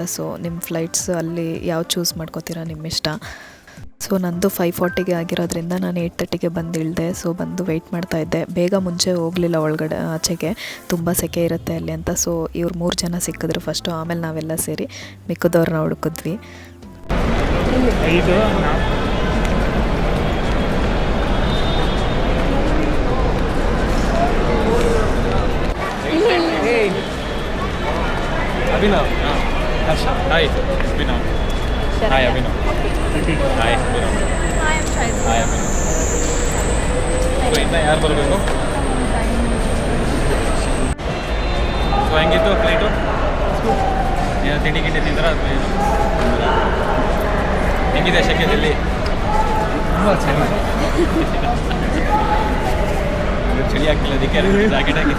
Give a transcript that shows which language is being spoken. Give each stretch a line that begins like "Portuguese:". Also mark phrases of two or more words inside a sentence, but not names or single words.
Kannada: ಸೊ ನಿಮ್ಮ ಫ್ಲೈಟ್ಸ್ ಅಲ್ಲಿ ಯಾವ ಚೂಸ್ ಮಾಡ್ಕೋತೀರಾ ನಿಮ್ಮ ಇಷ್ಟ. ಸೊ ನಂದು 5:40ಗೆ ಆಗಿರೋದ್ರಿಂದ ನಾನು 8:30ಗೆ ಬಂದು ಇಳಿದೆ. ಸೊ ಬಂದು ವೆಯ್ಟ್ ಮಾಡ್ತಾಯಿದ್ದೆ. ಬೇಗ ಮುಂಚೆ ಹೋಗಲಿಲ್ಲ ಒಳಗಡೆ, ಆಚೆಗೆ ತುಂಬ ಸೆಕೆ ಇರುತ್ತೆ ಅಲ್ಲಿ ಅಂತ. ಸೊ ಇವ್ರು 3 ಜನ ಸಿಕ್ಕಿದ್ರು ಫಸ್ಟು, ಆಮೇಲೆ ನಾವೆಲ್ಲ ಸೇರಿ ಮಿಕ್ಕಿದವ್ರನ್ನ ಹುಡುಕಿದ್ವಿ.
English: Abhinav. Hi. Abhinav. Hi, Abhinav. Hi, Abhinav. Hi, I'm Shaiza. Hi, Abhinav.
Kannada: So, ಇನ್ನು ಯಾರು ಬರಬೇಕು? ಸೊ ಹೆಂಗಿತ್ತು ಫ್ಲೈಟು? ಏನು ತಿಂಡಿ ತಿಂದಿದ್ರ ಅಥವಾ ಏನು? ಹೆಂಗಿದೆ ಶೆಕೆದಲ್ಲಿ? ತುಂಬ ಚಳಿ ಆಗ್ತಿಲ್ಲ, ಅದಕ್ಕೆ ಜಾಕೆಟ್ ಆಗಿದೆ.